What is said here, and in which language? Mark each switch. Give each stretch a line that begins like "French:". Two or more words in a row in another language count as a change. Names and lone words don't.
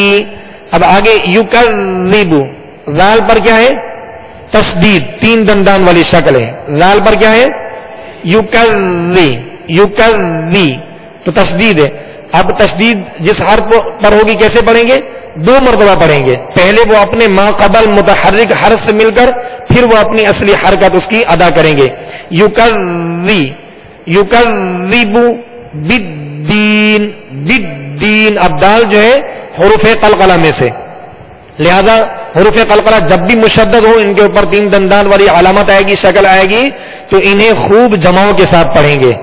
Urdu: اب آگے یکذب، ذال پر کیا ہے؟ تشدید، 3 دندان والی شکل ہے. ذال پر کیا ہے؟ یکذی. تو تشدید ہے. اب تشدید جس حرف پر ہوگی کیسے پڑھیں گے؟ 2 مرتبہ پڑھیں گے. پہلے وہ اپنے ما قبل متحرک حرف سے مل کر پھر وہ اپنی اصلی حرکت اس کی ادا کریں گے.
Arabic: یکذب بالدین. بالدین.
Urdu: اب دال جو ہے حروف قلقلہ میں سے، لہذا حروف قلقلہ جب بھی مشدد ہو ان کے اوپر 3 دندان والی علامت آئے گی، شکل آئے گی، تو انہیں خوب جماؤں کے ساتھ پڑھیں گے.